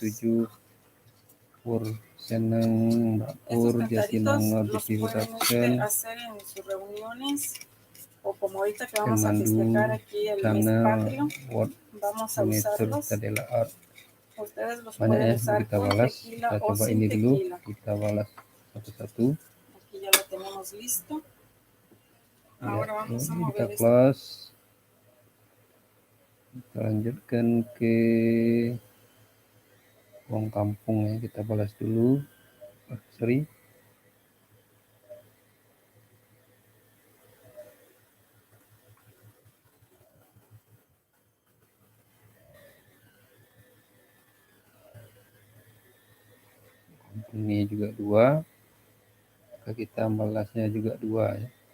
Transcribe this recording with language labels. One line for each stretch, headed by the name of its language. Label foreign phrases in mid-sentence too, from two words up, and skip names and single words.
Indonesian: 77, Pur Seneng, Mbak
Spanish: Estos
Indonesian: Pur,
Spanish: cantaritos
Indonesian: Jatinangor,
Spanish: los
Indonesian: TV
Spanish: pueden
Indonesian: Production,
Spanish: hacer en sus reuniones o como ahorita que vamos a
Indonesian: Kemandu
Spanish: festejar aquí el mes
Indonesian: Channel,
Spanish: patrio,
Indonesian: World
Spanish: vamos a
Indonesian: Monitor,
Spanish: usarlos.
Indonesian: Tadela Art.
Spanish: Ustedes los
Indonesian: Banyak
Spanish: pueden
Indonesian: ya,
Spanish: usar
Indonesian: kita
Spanish: con
Indonesian: balas.
Spanish: tequila
Indonesian: Kita
Spanish: o
Indonesian: coba
Spanish: sin
Indonesian: ini dulu,
Spanish: tequila.
Indonesian: kita balas satu-satu.
Spanish: Aquí ya lo tenemos listo.
Indonesian: Ya,
Spanish: Ahora vamos a
Indonesian: kita
Spanish: mover esto.
Indonesian: close. Kita lanjutkan ke uang kampung ya, kita balas dulu. Sorry. Ini juga 2, maka kita balasnya juga 2 ya.